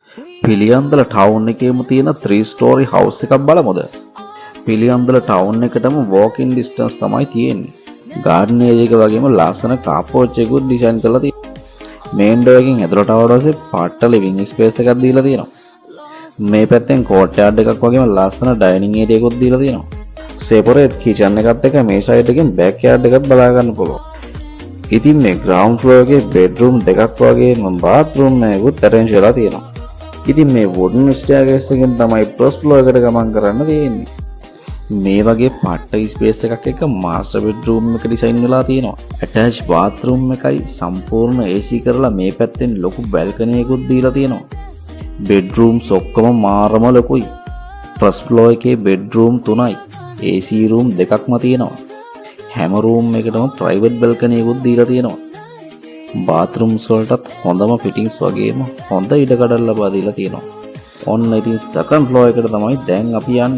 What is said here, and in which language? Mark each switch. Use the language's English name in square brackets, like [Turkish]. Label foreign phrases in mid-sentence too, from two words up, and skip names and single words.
[Sinhala] පිළියන්දල ටවුන් එකේම තියෙන [English] 3 story house [Sinhala] එකක් බලමුද? පිළියන්දල ටවුන් එකටම walking distance තමයි තියෙන්නේ. [English] garden area [Sinhala] එක වගේම ලස්සන [English] car porch [Sinhala] එකකුත් design කරලා තියෙනවා. [English] main door [Sinhala] එකෙන් ඇතුළට ආවට පස්සේ පාට [English] living space [Sinhala] එකක් දීලා තියෙනවා. මේ පැත්තෙන් courtyard එකක් වගේම ලස්සන [English] dining area [Sinhala] එකකුත් දීලා තියෙනවා. [English] separate kitchen [Sinhala] එකත් එක්ක මේ side එකෙන් backyard එකක් බලා ගන්න පුළුවන්. ඉතින් මේ [English] ground floor [Sinhala] එකේ bedroom දෙකක් වගේම bathroom එකකුත් arrange කරලා තියෙනවා. ඉතින් මේ [English] wooden staircase [Sinhala] එකෙන් තමයි [English] first floor [Sinhala] එකට ගමන් කරන්න තියෙන්නේ. මේ වගේ පට්ට ස්පේස් එකක් එක්ක [English] master bedroom [Sinhala] එක design වෙලා තියෙනවා. [English] attached bathroom [Sinhala] එකයි සම්පූර්ණ AC කරලා මේ පැත්තෙන් ලොකු balcony එකකුත් දීලා තියෙනවා. bedrooms ඔක්කොම මාරම ලොකුයි. first floor එකේ bedroom 3යි. [English] AC room [Sinhala] දෙකක්ම තියෙනවා. හැම room එකකටම [English] private balcony [Sinhala] එකකුත් දීලා තියෙනවා. bathrooms වලටත් හොඳම fittings වගේම හොඳ ඉඩකඩ ලබා දීලා තියෙනවා. ඔන්න ඉතින් [English] second floor [Sinhala] එකට තමයි දැන් අපි යන්නේ.